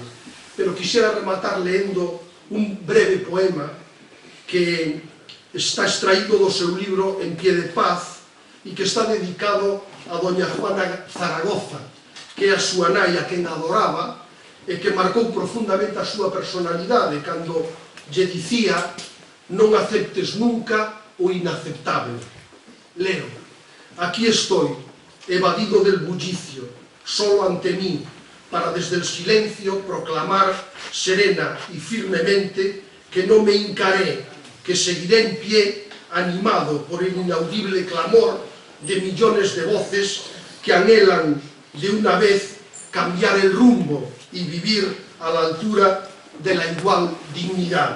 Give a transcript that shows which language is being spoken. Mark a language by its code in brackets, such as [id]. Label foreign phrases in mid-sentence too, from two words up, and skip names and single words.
[gl] Pero quixera rematar leendo un breve poema que está extraído do seu libro En pie de paz e que está dedicado a doña Juana Zaragoza, que é a súa nai a quen adoraba e que marcou profundamente a súa personalidade cando lle dicía: non aceptes nunca o inaceptable. Leo: [es] aquí estoy, evadido del bullicio, solo ante mí, para desde el silencio proclamar serena y firmemente que no me hincaré, que seguiré en pie, animado por el inaudible clamor de millones de voces que anhelan de una vez cambiar el rumbo y vivir a la altura de la igual dignidad.